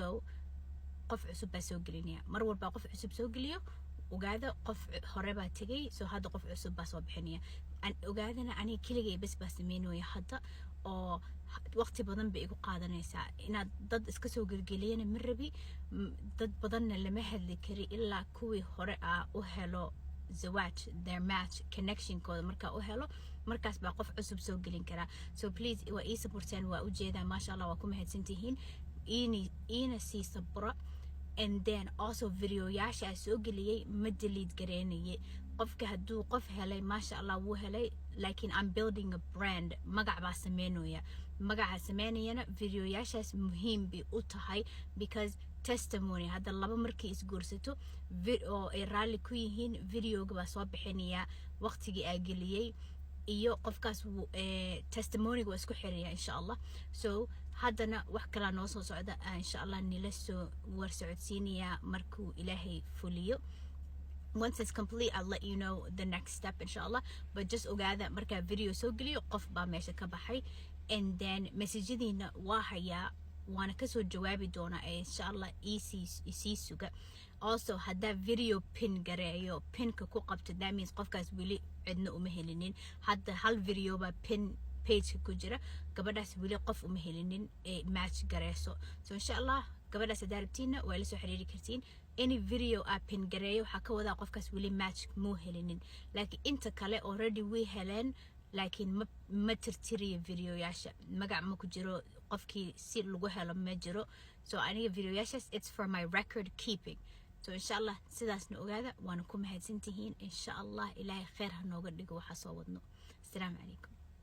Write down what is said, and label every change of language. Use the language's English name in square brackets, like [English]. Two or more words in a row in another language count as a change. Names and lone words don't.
[Somali] qof cusub baa soo gelinaya mar walba qof cusub soo geliyo ogaada qof horeba tagay so hadda qof cusub baa soo bixinaya aan ogaadana aniga keligay bas baa sameynooya hadda oo waqti badan bay igu qaadanaysaa inaad dad iska soo gelgeliyana ma rabi dad badanna lama hadli kari ilaa kuwii hore u helo zawaaj [English] their match [Somali] connection kooda markaa u helo markaas baa qof cusub soo gelin karaa [English] so please [Somali] waa ii supportaan waa u jeedaa [Arabic] ما شاء الله [Somali] waa ku mahadsantihiin iina sii sabra [English] and then also [Somali] videoyaasha soo geliyay ma delete gareynayay qofka haduu qof helay [Arabic] ما شاء الله [Somali] wuu helay laakiin [English] I'm building a brand [Somali] magac baa sameynaya magaca sameynayana videoyaashaas muhiim bay u tahay [English] because testimony [Somali] hadda laba markii isguursato oo ay raalli ku yihiin videoga baa soo bixinaya waqtigii ay geliyay iyo qofkaas testimony-ga waa isku xiraya [Arabic] إن شاء الله [Somali] so haddana wax kala noo soo socda [Arabic] إن شاء الله [Somali] nila soo war socodsiinaya markuu ilaahay fuliyo [English] once it's complete I'll let you know the next step inshallah but just [Somali] ogaada marka video soo geliyo qof baa meesha ka baxay [English] and then [Somali] message-diina waa haya waana ka soo jawaabi doona [Arabic] إن شاء الله [Somali] isi suga also hadda video pin gareeyo pinka ku qabto [English] that means [Somali] qofkaas wili cidna uma helinin hadda hal video ba pin page ku jira gabadhaas wili qof uma helinin match gareeso so [Arabic] إن شاء الله [Somali] gabadhaas daarabtiina waa la soo xiriiri kartiin [English] any video [Somali] pin gareeyo waxa ka wada qofkaas wili match muu helinin laakiin inta kale [English] already we [Somali] heleen laakiin ma tirtiriyo videoyaasha magac ma ku jiro qofkii si lagu helo ma jiro so aniga videoyaashaas [English] it's for my record keeping so inshallah [Somali] sidaasna ogaada waana ku mahadsantihiin inshallah ilaahay khayr ha nooga dhigo waxa soo wadno [Arabic] السلام عليكم